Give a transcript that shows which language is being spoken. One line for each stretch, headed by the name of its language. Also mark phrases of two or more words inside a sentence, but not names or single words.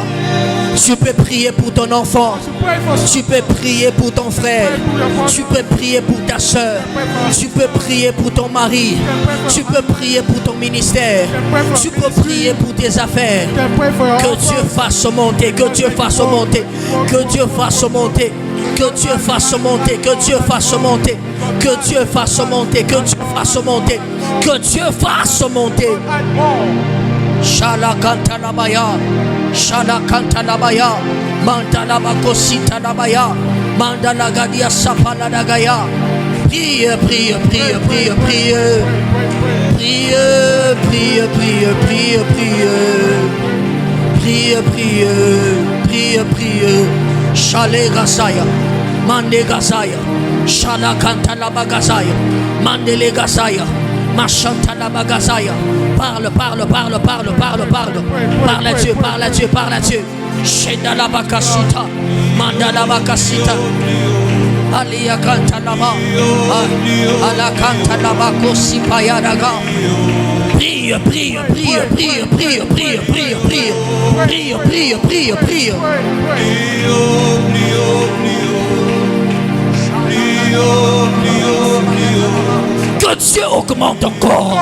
French: Tu peux prier pour ton enfant, tu peux prier pour ton frère, tu peux prier pour ta soeur, tu peux prier pour ton mari, tu peux prier pour ton ministère, tu peux prier pour tes affaires. Que Dieu fasse monter, que Dieu fasse monter, que Dieu fasse monter, que Dieu fasse monter, que Dieu fasse monter, que Dieu fasse monter, que Dieu fasse monter, que Dieu fasse monter. Shalakantalabaya, Shalakantalabaya, Mandalabakositalabaya, Mandalagadia Sapaladagaya. Prie, prie, prie, prie, prie. Prie, prie, prie, prie, prie. Prie, prie, prie, prie. Shale Gasaya, Mande Gasaya, Shalakantalabagazaya, Mandele Gasaya. Machantalabagazaya. Parle, parle, parle, parle, parle, parle. Parle à Dieu, parle à Dieu, parle à Dieu. Shedalabakasita, Mandalabakasita. Alia Kantalaba, Ala Kantalabakosi Payadaga. Prie, prie, prie, prie, prie, prie, prie, prie. Prie, prie, prie, prie. Que Dieu augmente encore.